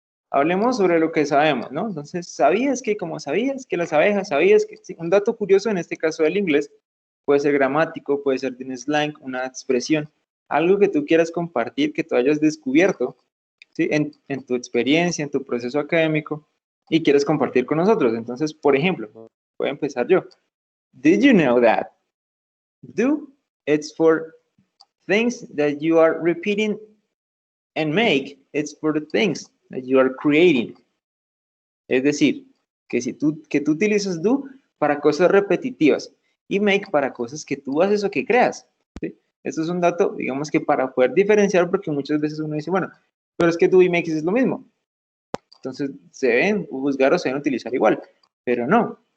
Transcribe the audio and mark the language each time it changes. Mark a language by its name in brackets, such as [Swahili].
[Spanish] Hablemos sobre lo que sabemos, ¿no? Entonces, sabías que, como sabías que las abejas, sabías que, sí, un dato curioso en este caso del inglés, puede ser gramático, puede ser de un slang, una expresión, algo que tú quieras compartir, que tú hayas descubierto, ¿sí? En tu experiencia, en tu proceso académico, y quieres compartir con nosotros. Entonces, por ejemplo, voy a empezar yo. [English] Did you know that? Do, it's for things that you are repeating, and make, it's for the things that you are creating. [Spanish] Es decir, que tú utilizas do para cosas repetitivas y make para cosas que tú haces o que creas, ¿sí? Esto es un dato, digamos que para poder diferenciar, porque muchas veces uno dice, bueno, pero es que do y make es lo mismo. Entonces, se deben juzgar o se deben utilizar igual, pero no.